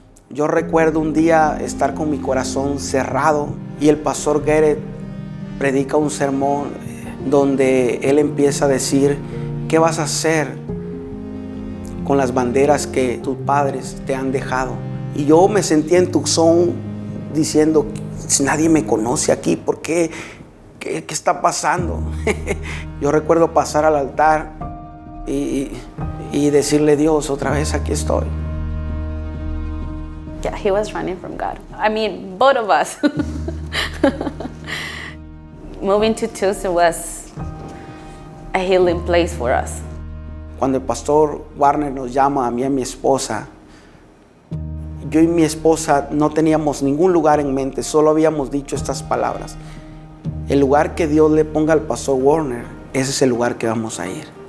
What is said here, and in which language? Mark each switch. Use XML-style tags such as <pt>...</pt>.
<es>Yo recuerdo un día estar con mi corazón cerrado y el pastor Garrett predica un sermón donde él empieza a decir: ¿qué vas a hacer con las banderas que tus padres te han dejado? Y yo me sentía en Tucson diciendo: nadie me conoce aquí, ¿por qué? ¿Qué está pasando? Yo recuerdo pasar al altar y decirle: Dios, otra vez aquí estoy.</es> <en>Yeah, he was running from God. I mean, both of us. Moving to Tucson was a healing place for us.</en> <es>Cuando el pastor Warner nos llama a mí y a mi esposa, yo y mi esposa no teníamos ningún lugar en mente, solo habíamos dicho estas palabras: el lugar que Dios le ponga al pastor Warner, ese es el lugar que vamos a ir.</es>